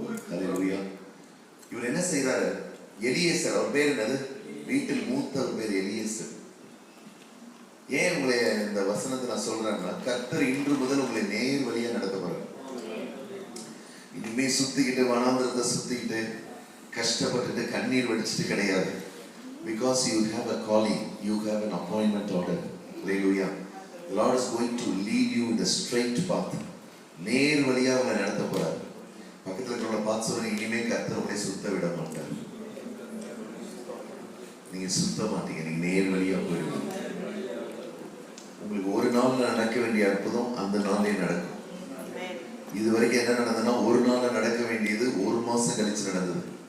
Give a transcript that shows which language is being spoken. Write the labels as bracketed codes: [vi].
[ta] ஹalleluya. இவர் என்ன செய்றாரு? எலியேசர், அவர் பேர் என்னது? வீட்டில் மூத்த பேர் எலியேசர். ஏன் உங்களை இந்த வசனத்தை நான் சொல்றேன்னா, கர்த்தர் இன்று முதல் உங்களை நேர் வழியா நடத்த போறார். இனிமே சுத்திக்கிட்டு வனாந்திரத்தை சுத்திக்கிட்டு கஷ்டப்பட்டுட்டு கண்ணீர் வடிச்சிட்டு கிடையாது. [en] Because you have a calling, you have an appointment order. Hallelujah. The Lord is going to lead you in the straight path. [ta] நேர் வழியா உங்களை நடத்த போறார். பக்கத்துல இருக்கிறவங்கள பார்த்து சொல்லுங்க, இனிமே கர்த்தர் உங்களை சுத்த விட மாட்டார். நீங்க சுத்த மாட்டீங்க, நீங்க நேர் வழியா போயிடுவீங்க. உங்களுக்கு ஒரு நாள்ல நடக்க வேண்டிய அற்புதம் அந்த நாளே நடக்கும். இதுவரைக்கும் என்ன நடந்ததுன்னா, ஒரு நாள்ல நடக்க வேண்டியது ஒரு மாசம் கழிச்சு நடந்தது.